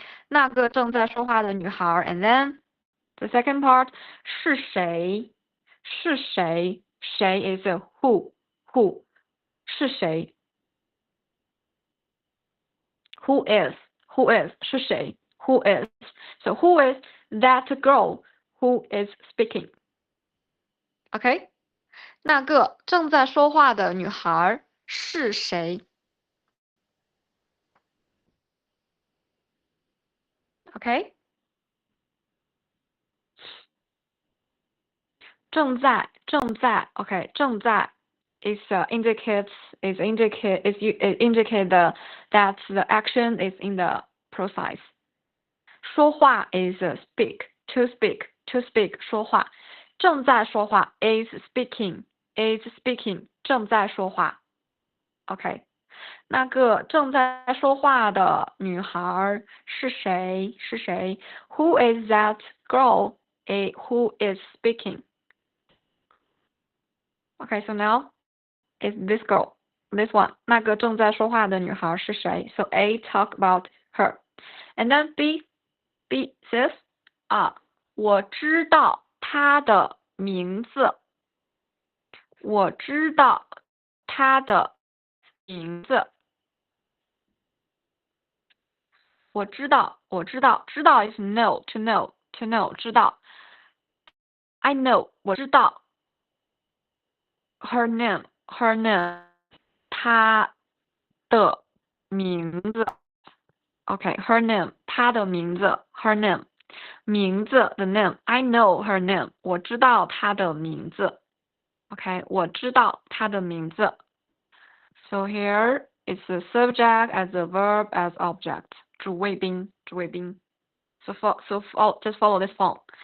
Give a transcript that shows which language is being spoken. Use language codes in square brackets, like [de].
[zh] 那个正在说话的女孩 [en] and then the second part 是谁 is a who 是谁 who is 是谁 who is. So who is that girl who is speaking. Okay. [zh] 那个正在说话的女孩是谁 Okay. [en] 正在 okay 正在 is indicate that the action is in the process. 说话 is speak to speak 说话. 正在说话 is speaking 正在说话. Okay. [zh] 那个正在说话的女孩是谁 [en] Who is that girl who is speaking? Okay, so now it's this girl, this one. [zh] 那个正在说话的女孩是谁 [en] So A talk about her. And then B says, [zh] 我知道她的名字。我知道她的名字。 [en] 我知道 is know, to know, 知道。 I know, [zh] 我知道。 [en] Her name, [zh] 她的名字。 [en] Okay, her name, [zh] 她的名字。 [en] Her name, 名字 the name. I know her name, [zh] 我知道她的名字。 Okay, 我知道她的名字。 [en] So here it's the subject as a verb as object. [zh] 主谓宾。 [en] So just follow this form.